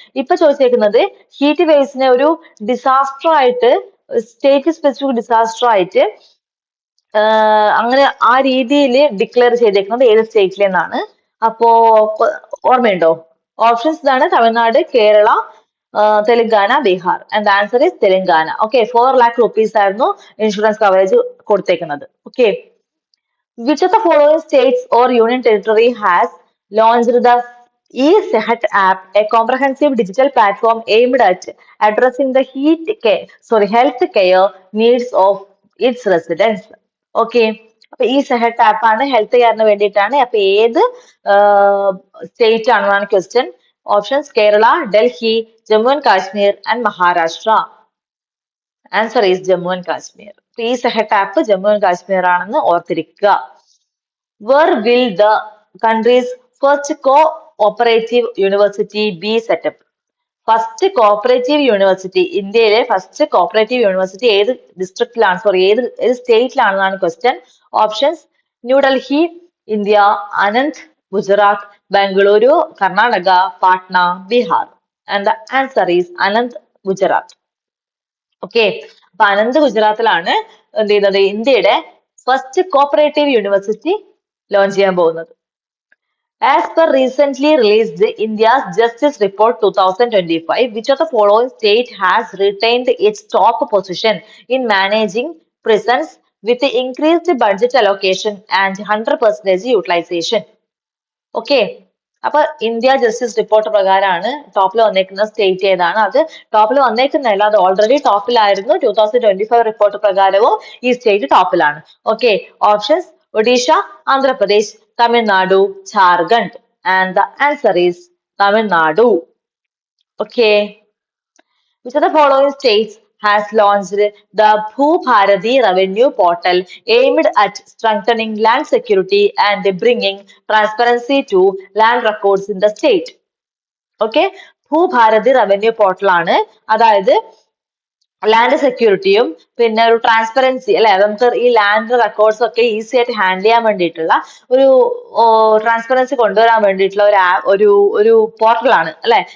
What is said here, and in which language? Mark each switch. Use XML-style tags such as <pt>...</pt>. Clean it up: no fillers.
<ml>ഇപ്പൊ ചോദിച്ചേക്കുന്നത് heat waves ഒരു disaster ആയിട്ട്, സ്റ്റേറ്റ് സ്പെസിഫിക് ഡിസാസ്റ്റർ ആയിട്ട് അങ്ങനെ ആ രീതിയിൽ ഡിക്ലെയർ ചെയ്തേക്കുന്നത് ഏത് സ്റ്റേറ്റിലെന്നാണ്. അപ്പോ ഓർമ്മയുണ്ടോ? ഓപ്ഷൻസ് ഇതാണ് Tamil Nadu, Kerala, Telangana, Bihar.</ml> <en>And answer is Telangana.</en> <ml>Okay, 4 lakh rupees ആയിരുന്നു ഇൻഷുറൻസ് കവറേജ് കൊടുത്തേക്കുന്നത്.</ml> <en>Okay. Which of the following states or union territory has launched the eSehat app, a comprehensive digital platform aimed at addressing the health care needs of its residents? Okay.</en> <ml>അപ്പൊ ഈ സെഹറ്റ് app ആണ് health കെയറിന് വേണ്ടിയിട്ടാണ്. അപ്പൊ ഏത് state ആണെന്നാണ് question. Options Kerala, Delhi, Jammu and Kashmir and Maharashtra.</ml> <en>Answer is Jammu and Kashmir.</en> <ml>ഈ സെഹറ്റ് app Jammu and Kashmir ആണെന്ന് ഓർത്തിരിക്കുക.</ml> <en>Where will the country's first co-operative university be set up?</en> <ml>First cooperative university, ഇന്ത്യയിലെ ഫസ്റ്റ് കോപ്പറേറ്റീവ് യൂണിവേഴ്സിറ്റി ഏത് ഡിസ്ട്രിക്റ്റിലാണ്, സോറി ഏത് സ്റ്റേറ്റിലാണെന്നാണ് question. Options: New Delhi, India, Anant, Gujarat, Bengaluru, Karnataka, Patna, Bihar.</ml> <en>And the answer is Anand, Gujarat.</en> <ml>Okay, അപ്പൊ അനന്ത് ഗുജറാത്തിലാണ് എന്ത് ചെയ്യുന്നത്, ഇന്ത്യയുടെ ഫസ്റ്റ് കോപ്പറേറ്റീവ് യൂണിവേഴ്സിറ്റി ലോഞ്ച് ചെയ്യാൻ പോകുന്നത്.</ml> <en>As per recently released India's Justice Report 2025, which of the following state has retained its top position in managing prisons with the increased budget allocation and 100% utilization? Okay.</en> <ml>അപ്പൊ India justice report പ്രകാരമാണ് ടോപ്പിൽ വന്നേക്കുന്ന state ഏതാണ്? അത് ടോപ്പിൽ വന്നേക്കുന്നതല്ല, അത് already ടോപ്പിലായിരുന്നു. 2025 report പ്രകാരവും ഈ state ടോപ്പിലാണ്. Okay, options: Odisha, Andhra Pradesh, Tamil Nadu, Jharkhand.</ml> <en>And the answer is Tamil Nadu. Okay, which of the following states has launched the Bhubharathi Revenue Portal aimed at strengthening land security and bringing transparency to land records in the state?</en> <ml>Okay, Bhubharathi Revenue Portal ആണ്, അതായത് land സെക്യൂരിറ്റിയും പിന്നെ ഒരു transparency അല്ലെ, നമുക്ക് ഈ land records ഒക്കെ easy ആയിട്ട് handle ചെയ്യാൻ വേണ്ടിയിട്ടുള്ള ഒരു ട്രാൻസ്പെറൻസി കൊണ്ടുവരാൻ വേണ്ടിയിട്ടുള്ള ഒരു പോർട്ടലാണ് അല്ലെ.</ml>